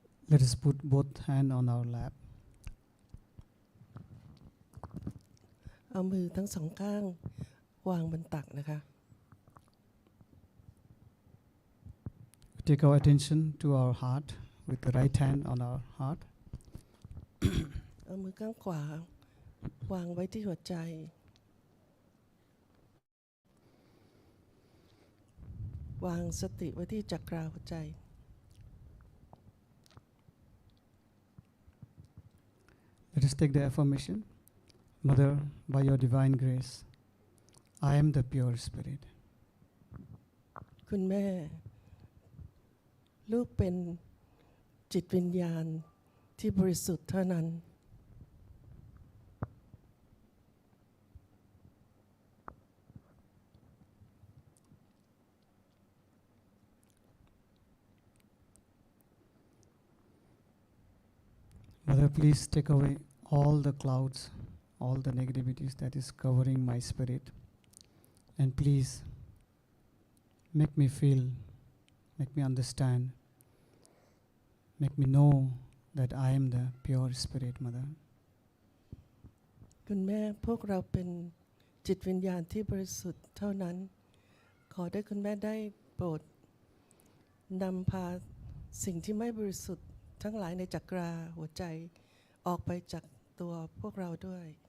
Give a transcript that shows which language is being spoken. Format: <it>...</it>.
<en>Let us put both hands on our lap.</en> <th>เอามือทั้งสองข้างวางบนตักนะคะ</th> <en>Take our attention to our heart with the right hand on our heart.</en> <th>เอามือข้างขวาวางไว้ที่หัวใจ วางสติไว้ที่จักราหัวใจ</th> <en>Let us take the affirmation. Mother, by your divine grace, I am the pure spirit.</en> <th>คุณแม่ ลูกเป็นจิตวิญญาณที่บริสุทธิ์เท่านั้น</th> <en>Mother, please take away all the clouds, all the negativities that is covering my spirit. And please make me feel, make me understand, make me know that I am the pure spirit, Mother.</en> <th>คุณแม่พวกเราเป็นจิตวิญญาณที่บริสุทธิ์เท่านั้น ขอได้คุณแม่ได้โปรดนำพาสิ่งที่ไม่บริสุทธิ์ทั้งหลายในจักราหัวใจออกไปจากตัวพวกเราด้วย</th>